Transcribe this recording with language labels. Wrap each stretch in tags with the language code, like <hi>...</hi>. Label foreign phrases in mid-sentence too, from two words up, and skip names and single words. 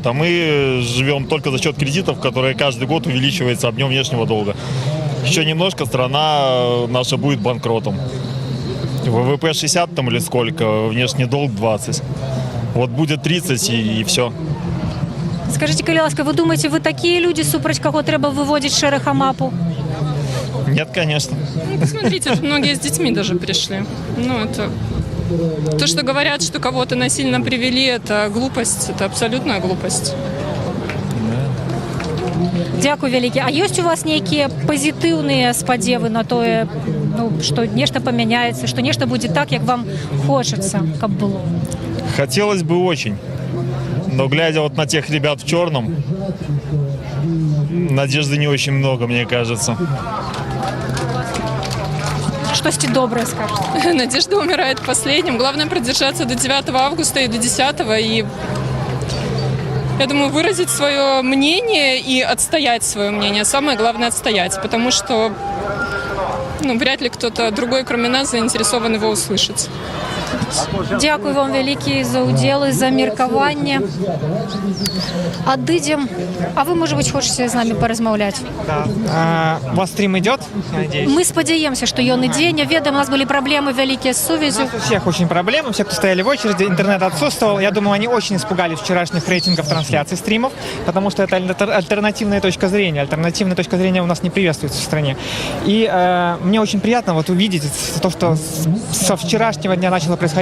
<ru>А мы живем только за счет кредитов, которые каждый год увеличивается объем внешнего долга. Еще немножко, страна наша будет банкротом. ВВП 60 там или сколько, внешний долг 20. Вот будет 30 и все. Скажите,</ru> <be>калі ласка,</be> <ru>вы думаете, вы такие люди,</ru> <be>супраць каго трэба выводить шэраг амапу?</be> <ru>Нет, конечно. Посмотрите, тут многие с детьми даже пришли. Это... То, что говорят, что кого-то насильно привели, это глупость, это абсолютная глупость.</ru> <be>Дякую вялікі. А ёсць у вас нейкія пазітыўныя спадзевы на тое, ну, што нешта памяняецца, што нешта будзе так, як вам хочацца, каб было?</be> <ru>Хотелось бы очень. Но глядя вот на тех ребят в черном, надежды не очень много, мне кажется. Штосьці добрае скажете? Надежда умирает последним. Главное продержаться до 9 августа и до 10. И я думаю, выразить свое мнение и отстоять свое мнение. Самое главное отстоять, потому что вряд ли кто-то другой, кроме нас, заинтересован его услышать.</ru> <be>Дзякуй вам вялікі за ўдзел і за меркаванне. Адыдзем. А вы,</be> <ru>может быть,</ru> <be>хочаце з намі паразмаўляць? Да.</be> <ru>У вас стрим идет, я надеюсь?</ru> <be>Мы спадзяемся, што ён ідзе. Не ведаем, у нас</be> <ru>были проблемы</ru> <be>вялікія з сувязью.</be> <ru>У нас у всех очень проблемы, все, кто стояли в очереди, интернет отсутствовал. Я думаю, они очень испугались вчерашних рейтингов трансляций стримов, потому что это альтернативная точка зрения. Альтернативная точка зрения у нас не приветствуется в стране. И мне очень приятно вот увидеть то, что со вчерашнего дня начало происходить.</ru>